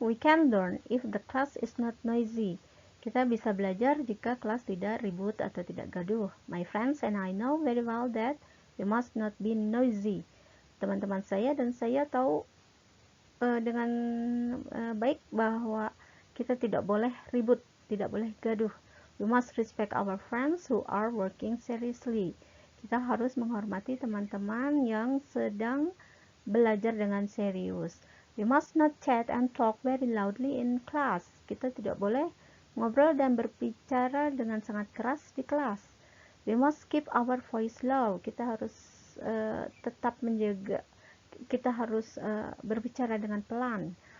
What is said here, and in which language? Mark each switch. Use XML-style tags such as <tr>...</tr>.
<en>We can learn if the class is not noisy.</en> <id>Kita bisa belajar jika kelas tidak ribut atau tidak gaduh.</id> <en>My friends and I know very well that we must not be noisy.</en> <id>Teman-teman saya dan saya tahu dengan baik bahwa kita tidak boleh ribut, tidak boleh gaduh.</id> <en>We must respect our friends who are working seriously.</en> <id>Kita harus menghormati teman-teman yang sedang belajar dengan serius.</id> <en>We must not chat and talk very loudly in class.</en> <id>Kita tidak boleh ngobrol dan berbicara dengan sangat keras di kelas.</id> <en>We must keep our voice low.</en> <id>Kita harus tetap menjaga, kita harus berbicara dengan pelan.</id>